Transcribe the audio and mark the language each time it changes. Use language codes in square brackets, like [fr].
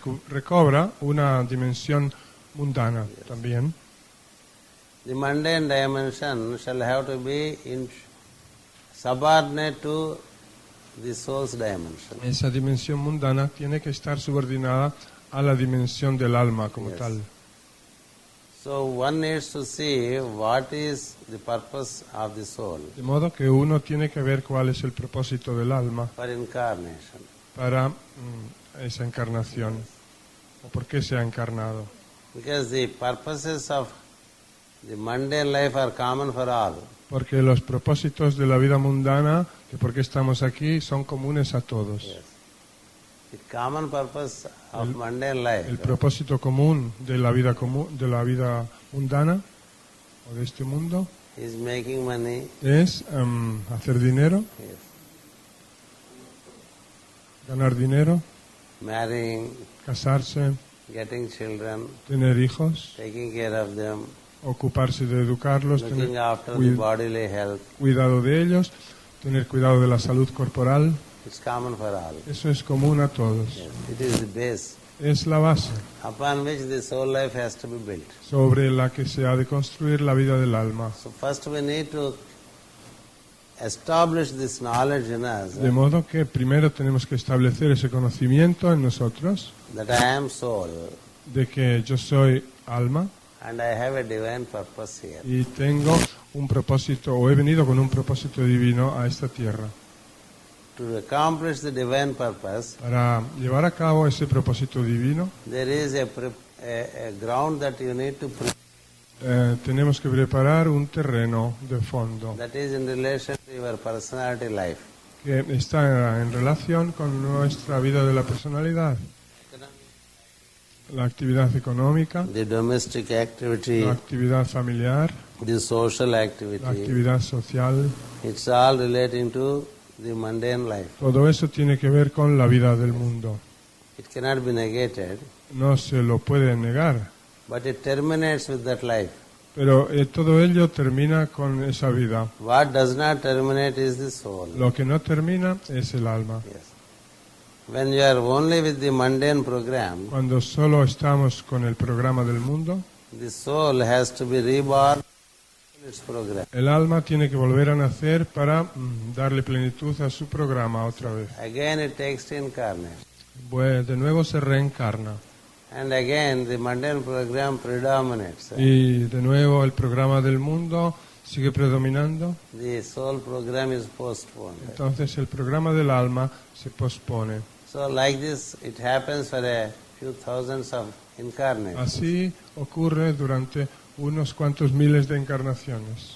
[es] recobra una dimensión mundana también. [en] The mundane dimension shall have to be subordinate to the soul's dimension. [es] Esa dimensión mundana tiene que estar subordinada a la dimensión del alma como [en] Yes. [es] tal. [en] So one needs to see what is the purpose of the soul [es] De modo que uno tiene que ver cuál es el propósito del alma [en] for incarnation. [es] para esa encarnación o por qué se ha encarnado. [en] Because the purposes of the mundane life are common for all. [es] Porque los propósitos de la vida mundana, que por qué estamos aquí, son comunes a todos. [en] Yes. The common purpose of mundane life [es] El propósito común de la vida mundana o de este mundo [en] is making money. [es] es hacer dinero, [en] Yes. [es] ganar dinero, [en] Marrying, [es] casarse, [en] getting children, [es] tener hijos, [en] taking care of them, [es] ocuparse de educarlos, [en] looking [es] tener [en] after the bodily health. [es] cuidado de ellos, tener cuidado de la salud corporal. [en] It's common for all. [es] Eso es común a todos. [en] Yes. It is the base [es] Es la base [en] upon which the soul life has to be built. [es] sobre la que se ha de construir la vida del alma. [en] So first we need to establish this knowledge in us [es] De modo que primero tenemos que establecer ese conocimiento en nosotros [en] that I am soul [es] de que yo soy alma [en] and I have a divine purpose here. [es] y tengo un propósito o he venido con un propósito divino a esta tierra. [en] To accomplish the divine purpose, [es] Para llevar a cabo ese propósito divino [en] there is a ground that you need to prepare [es] tenemos que preparar un terreno de fondo [en] that is in relation to your personality life. [es] que está en relación con nuestra vida de la personalidad. La actividad económica, [en] The domestic activity, [es] la actividad familiar, [en] the social [es] la [en] activity, [es] actividad social, [en] it's all relating to the mundane life. [es] todo eso tiene que ver con la vida del mundo. [en] It cannot be negated, [es] No se lo puede negar, [en] but it terminates with that life. [es] pero todo ello termina con esa vida. [en] What does not terminate is the soul. [es] Lo que no termina es el alma. [en] Yes. When you are only with the mundane program, [es] Cuando solo estamos con el programa del mundo, [en] the soul has to be reborn in its program. [es] el alma tiene que volver a nacer para darle plenitud a su programa otra vez. [en] Again it takes to incarnate. [es] De nuevo se reencarna. [en] And again the mundane program predominates. [es] Y de nuevo el programa del mundo sigue predominando. [en] The soul program is postponed. [es] Entonces el programa del alma se pospone. [en] So like this it happens for a few thousands of incarnations. [es] Así ocurre durante unos cuantos miles de encarnaciones.